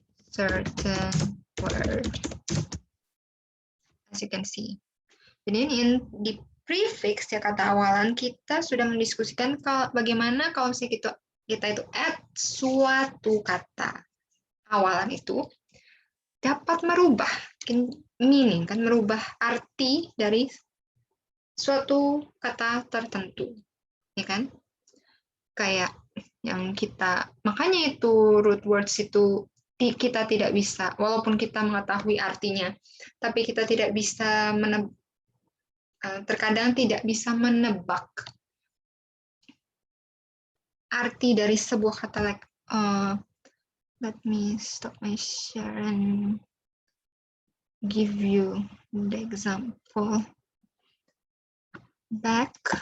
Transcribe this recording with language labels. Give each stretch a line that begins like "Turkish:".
English: certain word, as you can see.
Indonesian: Jadi di prefix ya, kata awalan, kita sudah mendiskusikan bagaimana kalau misalnya kita itu add suatu kata awalan itu dapat merubah meaning, kan, merubah arti dari suatu kata tertentu, ya kan? Kayak yang makanya itu root words itu kita tidak bisa, walaupun kita mengetahui artinya, tapi kita tidak bisa terkadang tidak bisa menebak arti dari sebuah kata.
English: Like, let me stop my share and give you the example back.